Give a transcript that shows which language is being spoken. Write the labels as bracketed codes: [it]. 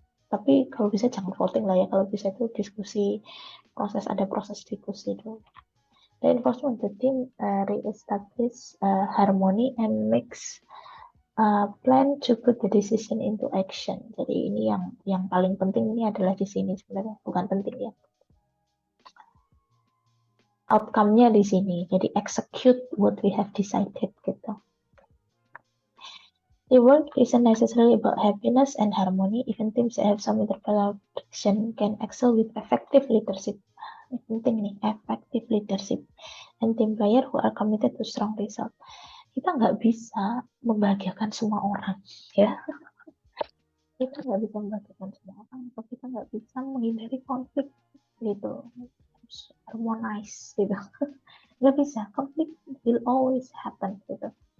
[id] Tapi kalau bisa jangan voting lah ya, kalau bisa itu diskusi, ada proses diskusi dulu. [en] Reinforcement the team re-establish harmony and makes plan to put the decision into action. [id] Jadi ini yang paling penting ini adalah di sini sebenarnya, bukan penting ya. Outcome-nya di sini. Jadi [en] execute what we have decided [id] gitu. [en] The work isn't necessarily about happiness and harmony. Even teams that have some internal friction can excel with effective leadership. [id] Ini penting nih, [en] effective leadership. And team player who are committed to strong result. [id] Kita nggak bisa membahagiakan semua orang, ya. Kita nggak bisa membahagiakan semua orang, atau kita nggak bisa menghindari konflik, gitu. Harus harmonize, gitu. Nggak bisa, konflik [en] will always happen, [id] gitu.